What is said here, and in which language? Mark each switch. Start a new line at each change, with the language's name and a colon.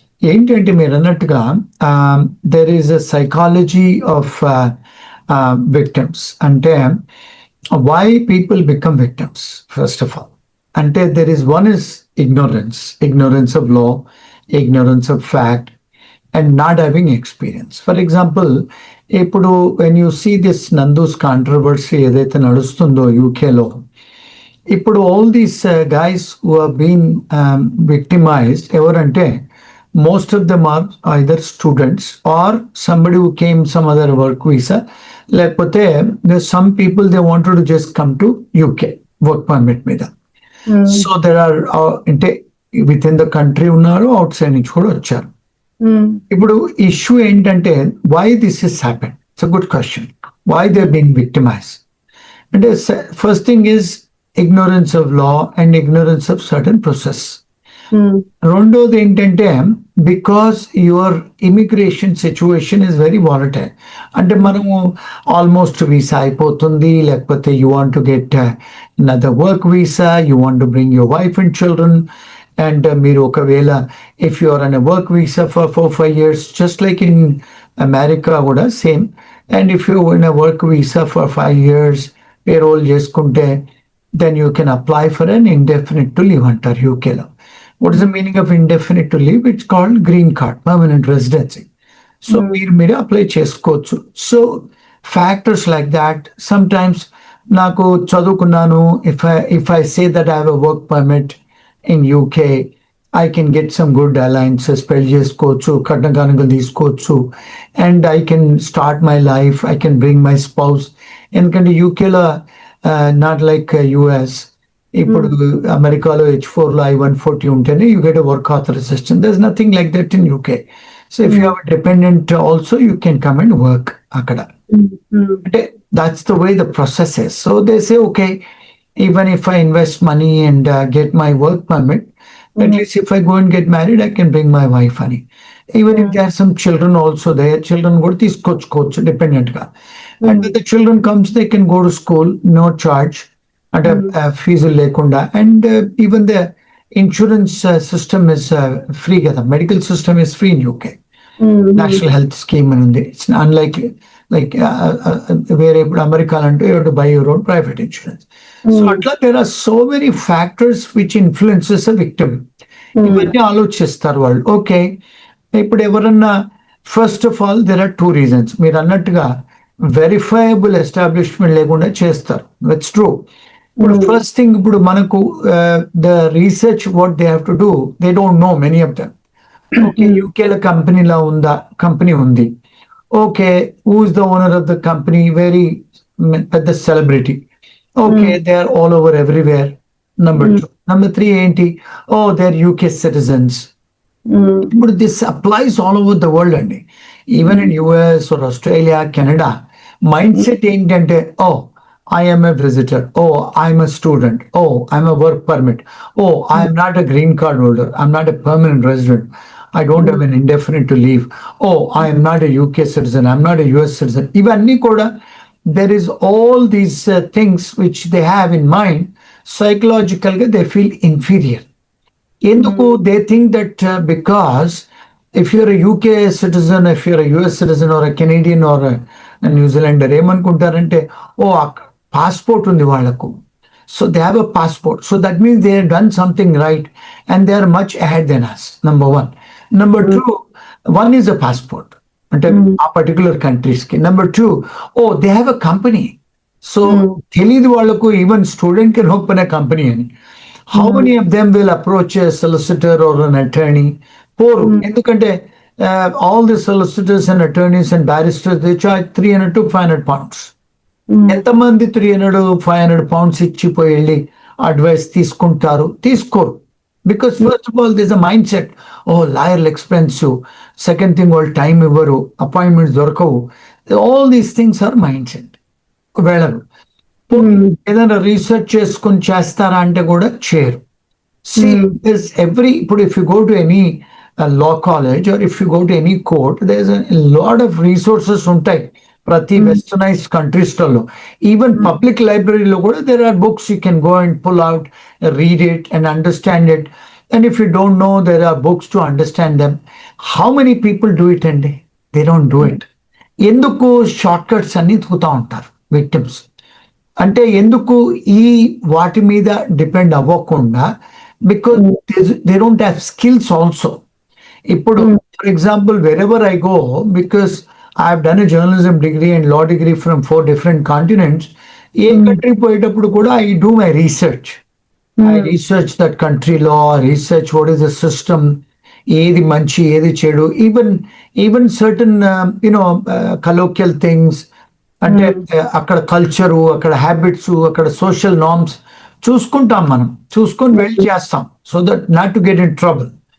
Telugu: ఏంటంటే, మీరు అన్నట్టుగా
English: There is a psychology of victims. అంటే why people become victims first of all. అంటే there is one is ignorance of law, ignorance of fact, and not having experience. For example, ఇప్పుడు when you see this Nandu's controversy
Telugu: ఏదైతే నడుస్తుందో యూకేలో,
English: ఇప్పుడు all these guys who have been victimized
Telugu: ఎవరంటే,
English: most of them are either students or somebody who came some other work visa,
Telugu: లేకపోతే
English: some people they wanted to just come to UK work permit మీద. So there are అంటే with in the country
Telugu: ఉన్నారు,
English: outside
Telugu: నుంచి కూడా వచ్చారు. ఇప్పుడు issue ఏంటంటే,
English: Why this is happen? It's a good question. Why they been victimised అంటే, first thing is ignorance of law and ignorance of certain process.
Telugu: రెండోది ఏంటంటే,
English: Because your immigration situation is very volatile.
Telugu: అంటే మనము almost visa అయిపోతుంది, లేకపోతే
English: You want to get another work visa, you want to bring your wife and children. And
Telugu: మీరు ఒకవేళ
English: if you are on a work visa for 4-5 years, just like in America
Telugu: కూడా same.
English: and if you in a work visa for 5 years
Telugu: payroll చేసుకుంటే,
English: then you can apply for an indefinite to live
Telugu: అంటారు యూకేలో.
English: What is the meaning of indefinite to live? It's called green card, permanent residency.
Telugu: So మీరు apply చేసుకోవచ్చు.
English: So factors like that. Sometimes
Telugu: నాకు చదువుకున్నాను,
English: if I say that I have a work permit in UK, I can get some good alliances,
Telugu: పెళ్లి చేసుకోవచ్చు, కట్నకానుకలు తీసుకోవచ్చు,
English: and I can start my life, I can bring my spouse.
Telugu: ఎందుకంటే యూకేలో
English: Not like US.
Telugu: ఇప్పుడు అమెరికాలో
English: H4లో I-140
Telugu: ఉంటేనే
English: You get a work authorization. There is nothing like that in UK. So if you have a dependent also you can come and work అక్కడ. అంటే that's the way the process is. So they say, okay, even if I invest money and get my work permit, At least if I go and get married, I can bring my wife అని. Even if there are some children also there, children
Telugu: కూడా తీసుకొచ్చుకోవచ్చు
English: dependent గా. And when the children comes, they can go to school, no charge,
Telugu: అంటే fee లేకుండా.
English: And even the insurance system is free కదా, medical system is free in UK. National health scheme
Telugu: అని ఉంది.
English: It's unlike like
Telugu: వేరే ఇప్పుడు America అంటే
English: you have to buy your own private insurance. So అట్లా there are so many factors which influences a victim.
Telugu: ఇవన్నీ ఆలోచిస్తారు వాళ్ళు.
English: okay,
Telugu: ఇప్పుడు ఎవరన్నా
English: First of all there are 2 reasons.
Telugu: మీరు అన్నట్టుగా వెరిఫైయబుల్ ఎస్టాబ్లిష్మెంట్ లేకుండా చేస్తారు.
English: It's true. ఇప్పుడు first thing, ఇప్పుడు మనకు the research what they have to do, they don't know many of them. Okay,
Telugu: యూకేలో కంపెనీలా ఉందా, కంపెనీ ఉంది.
English: Okay, who is the owner of the company, very పెద్ద celebrity. Okay, they are all over everywhere. Number 2. Number 3 ఏంటి, oh they are UK citizens. ఇప్పుడు this applies all over the world అండి. Even in US or Australia, Canada,
Telugu: mind set ఏంటంటే,
English: Oh I'm a visitor, oh I'm a student, oh I'm a work permit, oh I'm not a green card holder, I'm not a permanent resident, I don't have an indefinite to leave. Oh, I am not a UK citizen, I'm not a US citizen.
Telugu: ఇవన్నీ కూడా
English: there is all these things which they have in mind. Psychologically, they feel inferior. ఎందుకు? They think that because if you're a UK citizen, if you're a US citizen or a Canadian or a New Zealander,
Telugu: ఏమనుకుంటారంటే,
English: oh passport
Telugu: ఉంది వాళ్ళకు.
English: So they have a passport. So that means they have done something right and they are much ahead than us. Number 1. Number 2, one is a passport.
Telugu: అంటే ఆ particular countries కి.
English: Number 2, oh they have a company. So
Telugu: తెలియదు వాళ్ళకు
English: Even student can open a company అని. How many of them will approach a solicitor or an attorney? పోరు. ఎందుకంటే all the solicitors and attorneys and barristers they charge 300 to 500 pounds.
Telugu: ఎంతమంది 300-500 pounds ఇచ్చిపోయి వెళ్ళి advice తీసుకుంటారు? తీసుకోరు.
English: Because first of all, there's a mindset, oh, lawyerలు expensive.
Telugu: Second thing, వాళ్ళు time ఇవ్వరు, appointments దొరకవు.
English: All these things are mindset.
Telugu: వెళ్ళరు. ఏదైనా రీసెర్చ్ చేసుకుని చేస్తారా అంటే కూడా చేయరు.
English: See, there's ఇప్పుడు if you go to any law college or if you go to any court, there's a lot of resources
Telugu: ఉంటాయి ప్రతి వెస్టర్నైజ్డ్ కంట్రీస్లలో. ఈవెన్ పబ్లిక్ లైబ్రరీలో కూడా
English: there are books you can go and pull out, read it and understand it. And if you don't know, there are books to understand them. How many people do it అండి? They don't do it. ఎందుకు?
Telugu: Short cuts అన్ని ఎత్తుకుతా ఉంటారు victims. అంటే ఎందుకు ఈ వాటి మీద depend అవ్వకుండా,
English: Because they don't have skills also. ఇప్పుడు for example, wherever I go, because I have done a journalism degree and law degree from 4 different continents.
Telugu: ఏ country పోయేటప్పుడు కూడా
English: I do my research. I research that country law, research what is the system,
Telugu: ఏది మంచి ఏది చెడు,
English: even certain colloquial things,
Telugu: అంటే అక్కడ culture, అక్కడ habits, అక్కడ సోషల్ నార్మ్స్ చూసుకుంటాం, మనం చూసుకొని వెళ్ళి చేస్తాం,
English: So that not to get in trouble.